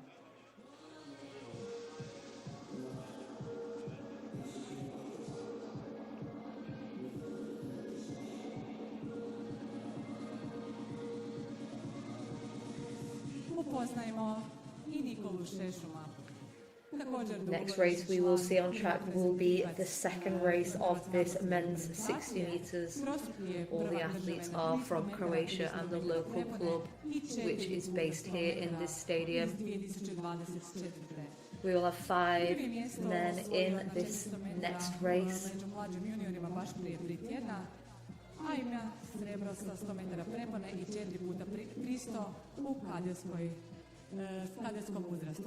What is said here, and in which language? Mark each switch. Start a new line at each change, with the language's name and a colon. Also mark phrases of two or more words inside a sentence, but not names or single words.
Croatian: Upoznajmo i Nikolu Šešuma.
English: Next race we will see on track will be the second race of this men's 60 meters. All the athletes are from Croatia and the local club, which is based here in this stadium. We will have 5 men in this next race.
Croatian: A ima srebro sa 100 metara prepone i 4x300 u kadetskom uzrastu.